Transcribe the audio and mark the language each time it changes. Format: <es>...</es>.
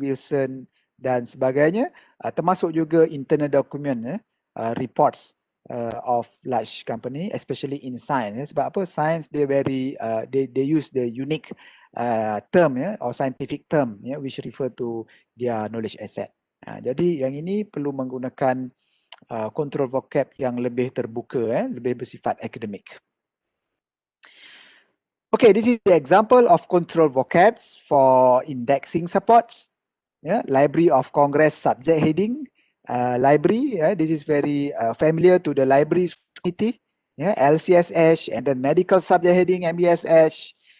<id>Wilson dan sebagainya, termasuk juga</id> <en>internal document reports of large company, especially in science.</en> <id>Sebab apa?</id> <en>Science they very they use the unique term or scientific term which refer to their knowledge asset.</en> <id>Jadi yang ini perlu menggunakan control vocab yang lebih terbuka, lebih bersifat akademik.</id> <en>Okay, this is the example of control vocabs for indexing supports. Library of Congress subject heading. Library, this is very familiar to the libraries community. LCSH and then medical subject heading MBSH.</en>